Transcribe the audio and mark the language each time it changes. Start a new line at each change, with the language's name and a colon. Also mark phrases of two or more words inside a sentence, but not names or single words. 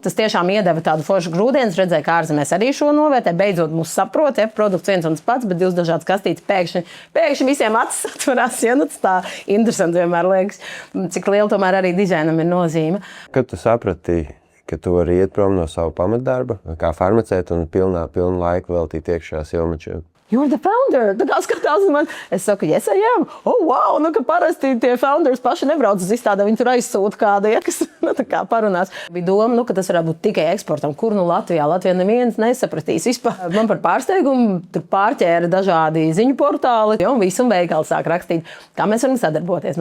Latvian: Tas tiešām iedeva tādu foršu grūdienas, redzēja, kā ārzemēs arī šo novērtē, beidzot mūs saprot, ja, produkts viens un tas pats, bet 2 dažādas kastītes pēkšņi visiem acis atvarās, ja, tas tā interesanti vienmēr liekas, cik liela tomēr arī dizainam ir nozīme. Kad tu saprati, ka tu vari iet prom no savu pamatdarba, kā farmaceita un pilnu laiku veltīt iekšā Silmačiem?
English: You're the founder.
Latvian: Tā kā skatās man, es saku,
English: yes, I am. Oh, wow,
Latvian: ka parasti tie founders paši nebrauc uz izstādē, viņi tur aizsūta kāda, ja, kas tā kā parunās. Bija doma, ka tas varētu būt tikai eksportam, kur Latvijā neviens nesapratīs vispār. Man par pārsteigumu tur pārķēra dažādi ziņu portāli, un visu veikali sāk rakstīt, kā mēs varam sadarboties.